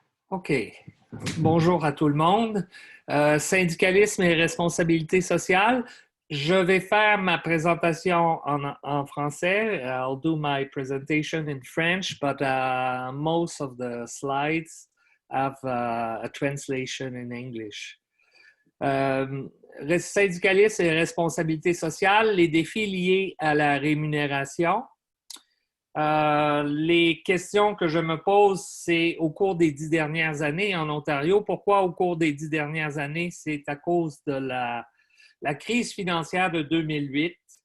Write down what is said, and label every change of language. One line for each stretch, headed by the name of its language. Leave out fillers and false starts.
French: OK. Bonjour à tout le monde. Syndicalisme et responsabilité sociale. Je vais faire ma présentation en français.
English: I'll do my presentation in French, but most of the slides have a translation in English.
French: Syndicalisme et responsabilité sociale, les défis liés à la rémunération. Les questions que je me pose, c'est au cours des 10 dernières années en Ontario. Pourquoi au cours des 10 dernières années? C'est à cause de la crise financière de 2008.